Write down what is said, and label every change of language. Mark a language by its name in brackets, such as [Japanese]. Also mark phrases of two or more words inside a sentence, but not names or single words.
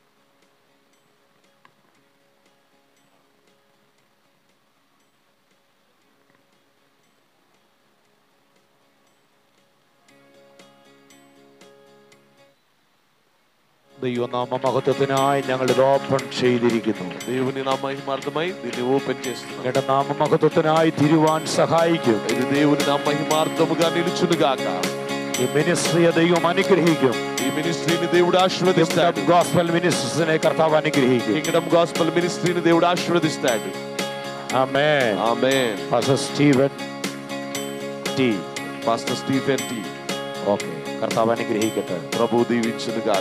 [Malayalam] ദൈവനാമ മഹത്വത്തിനായി ഞങ്ങൾ ഇത് ഓപ്പൺ ചെയ്തിരിക്കുന്നു. [Telugu] దేవుని నామ మహిమార్థమై దీన్ని ఓపెన్ చేస్తున్నాం. [Malayalam] ഞങ്ങളുടെ നാമ മഹത്വത്തിനായി തിരുവാൻ സഹായിക്കും. [Telugu] ఇది దేవుని నామ మహిమార్థముగా నిలుచునుగాక. [Malayalam] ഈ മിനിസ്ട്രിയെ ദൈവം അനുഗ്രഹിക്കും. [Telugu] ఈ మినిస్ట్రీని దేవుడు ఆశీర్వదిస్తాడు. [Malayalam] ഗോസ്പൽ മിനിസ്ട്രീസിനെ കർത്താവ് അനുഗ്രഹിക്കും. [Telugu] కింగ్డమ్ గాస్పెల్ మినిస్ట్రీని దేవుడు ఆశీర్వదిస్తాడు. [Malayalam] ആമേൻ. [Telugu] ఆమేన్. [Malayalam] പാസ്റ്റർ സ്റ്റീവൻ ടി. [Telugu] పాస్టర్ స్టీఫెన్ టి. [Malayalam] ഓക്കെ, കർത്താവ് അനുഗ്രഹിക്കട്ടെ. [Telugu] ప్రభు దీవించునుగాక.